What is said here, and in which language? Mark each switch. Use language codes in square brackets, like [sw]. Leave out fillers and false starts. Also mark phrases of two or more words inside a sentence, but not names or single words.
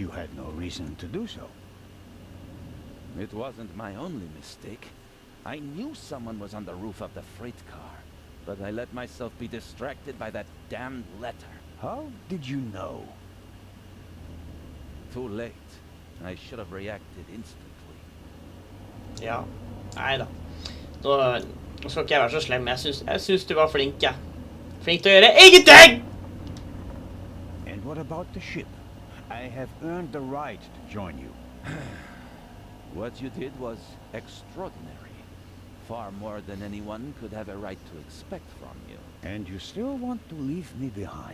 [en] You had no reason to do so. It wasn't my only mistake. I knew someone was on the roof of the freight car, but I let myself be distracted by that damned letter. How did you know? Too late. I should have reacted instantly. [no] Ja. Nei da. Nå skal ikke jeg være så slem. Jeg syns du var flink, jeg. Flink til å gjøre ingenting! [en] And what about the ship? I have earned the right to join you. What you did was extraordinary. Far more than anyone could have a right to expect from you. And you still want to leave me behind.